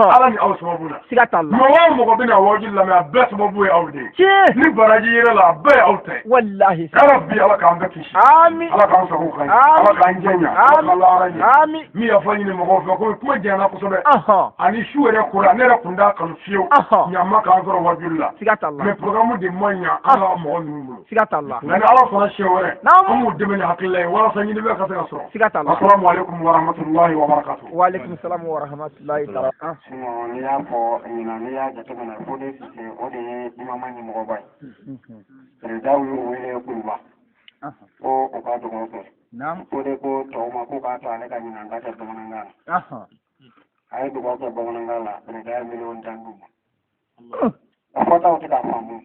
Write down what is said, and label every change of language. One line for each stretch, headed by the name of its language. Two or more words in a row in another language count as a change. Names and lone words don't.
Bambara: ni aw sababu la mɔgɔ o mɔgɔ bɛna wajibi lamɛn a bɛɛ sababu ye aw de ye ni baraji yɛrɛ la a bɛɛ ye aw ta ye k'ala bi ala k'an bɛɛ kisi ala k'an sago ka ɲi ala k'an jɛnya ala k'an lahara ɲɛ min yafa ɲini mɔgɔw fɛ komi kuma jɛnyana kosɛbɛ ani su yɛrɛ kora ne yɛrɛ kun t'a kanu fiyewu ɲama k'an sɔrɔ wajuli la
French: mais programme
Bambara: de ma ɲa an ka mɔgɔ ninnu bolo nka ni ala sɔnna siɲɛ wɛrɛ an b'u dɛmɛ ni hakilila ye walasa ɲini bɛɛ ka se ka sɔrɔ
Arabic: السلام عليكم ورحمة الله وبركاته وعليكم السلام ورحمة الله تعالى
Bambara: n'i y'a fɔ ɲinan n'i y'a jateminɛ ko de sise o de ye imama ɲɛmɔgɔba ye président y'u wele kuluba ko o ka dugawu kɛ o de ko tɔw ma k'u k'a to ale ka ɲinan ka kɛ bamanankan na a ye dugawu kɛ bamanankan la président ye 1,10 d'u ma a fɔtaw tɛ k'a faamu